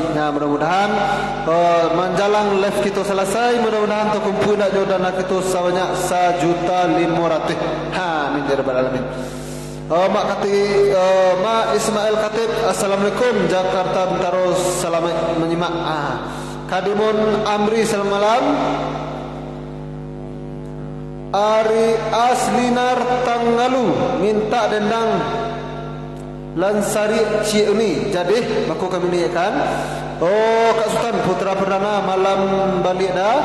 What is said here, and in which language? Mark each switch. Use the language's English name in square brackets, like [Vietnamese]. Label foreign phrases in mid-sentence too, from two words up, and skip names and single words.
[Indonesian] Mudah-mudahan menjalang live kita selesai, mudah-mudahan terkumpul nak dana kita sebanyak 1.500.000. [Arabic] Amin ya rabbal alamin. [Indonesian] Mak Ismail Khatib, Assalamualaikum Jakarta Bintaro, selamat menyimak. Kadimun Amri, selamat malam. Ari Aslinar Tangalu minta dendang Lansari Ciuni. Jadi aku kami niatkan. Kak Sultan Putra Perdana malam balik dah.